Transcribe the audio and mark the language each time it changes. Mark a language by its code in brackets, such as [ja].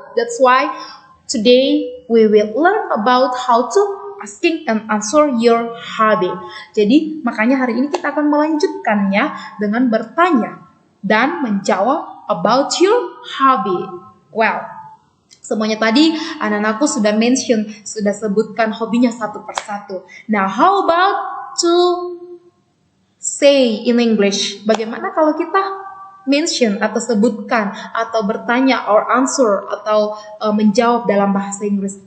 [en] That's why today we will learn about how to asking and answer your hobby. [id] Jadi makanya hari ini kita akan melanjutkannya dengan bertanya dan menjawab [en] about your hobby. [id] Well, semuanya tadi anak-anakku sudah mention, sudah sebutkan hobinya satu persatu. [en] Now, how about to say in English? [id] Bagaimana kalau kita mention atau sebutkan atau bertanya [en] or answer [id] atau menjawab dalam bahasa Inggris?